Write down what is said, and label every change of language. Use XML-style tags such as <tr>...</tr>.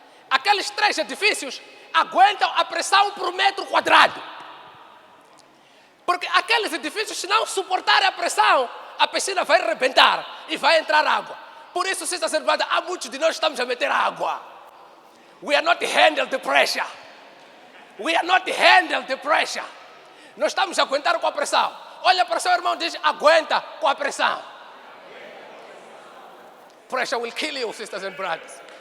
<pt>Aqueles 3 edifícios aguentam a pressão por metro quadrado. Porque aqueles edifícios, se não suportarem a pressão, a piscina vai arrebentar e vai entrar água. Por isso, sisters and brothers, há muitos de nós estamos a meter água.</pt> <en>We are not handling the pressure. We are not handling the pressure.</en> <pt>Nós estamos a aguentar com a pressão. Olha para o seu irmão e diz, aguenta com a pressão.</pt> <en>Pressure will kill you, sisters and brothers.</en>